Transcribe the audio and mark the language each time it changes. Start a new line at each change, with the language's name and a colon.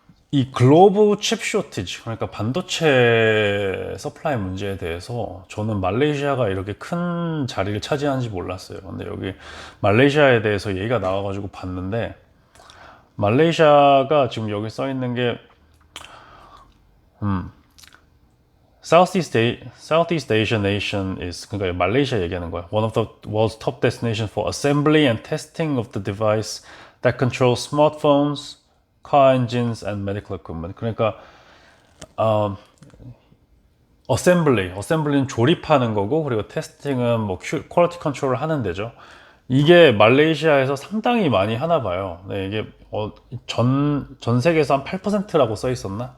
Korean: 이 글로벌 칩 쇼티지, 그러니까 반도체 서플라이 문제에 대해서 저는 말레이시아가 이렇게 큰 자리를 차지하는지 몰랐어요. 근데 여기 말레이시아에 대해서 얘기가 나와가지고 봤는데, 말레이시아가 지금 여기 써 있는 게
English: Southeast Asian nation is,
Korean: 그러니까 말레이시아 얘기하는 거야.
English: One of the world's top destinations for assembly and testing of the device that controls smartphones, car engines and medical equipment.
Korean: 그러니까 어셈블리는 조립하는 거고, 그리고 테스팅은 뭐 퀄리티 컨트롤을 하는 데죠. 이게 말레이시아에서 상당히 많이 하나 봐요. 네, 이게 전 세계에서 한 8%라고 써 있었나?